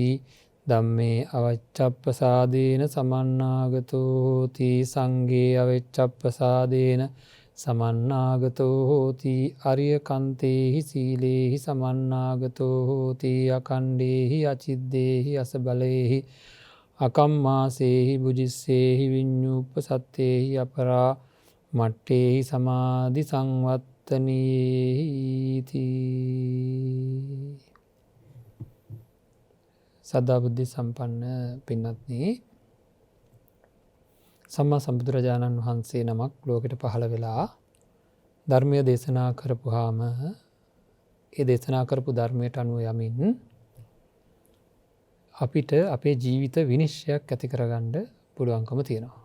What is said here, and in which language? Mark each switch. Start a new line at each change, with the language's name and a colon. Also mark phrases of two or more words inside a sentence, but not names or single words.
Pali: ධම්මේ අවච්ඡප්පසාදේන සමන්නාගතෝ හෝති සංඝේ අවෙච්ඡප්පසාදේන සමන්නාගතෝ හෝති අරිය කන්තේහි සීලේහි සමන්නාගතෝ හෝති අකණ්ඩේහි අචිද්දේහි අසබලේහි අකම්මාසේහි බුජිස්සේහි විඤ්ඤුප්පසත්තේහි අපරා මට්ටේහි සමාධි සංවත්තනීති.
Sinhala: සදා බුද්ධි සම්පන්න පින්වත්නි, සම්මා සම්බුදුරජාණන් වහන්සේ නමක් ලෝකෙට පහළ වෙලා ධර්මය දේශනා කරපුවාම ඒ දේශනා කරපු ධර්මයට අනුව යමින් අපිට අපේ ජීවිත විනිශ්චයක් ඇති කරගන්න පුළුවන්කම තියෙනවා.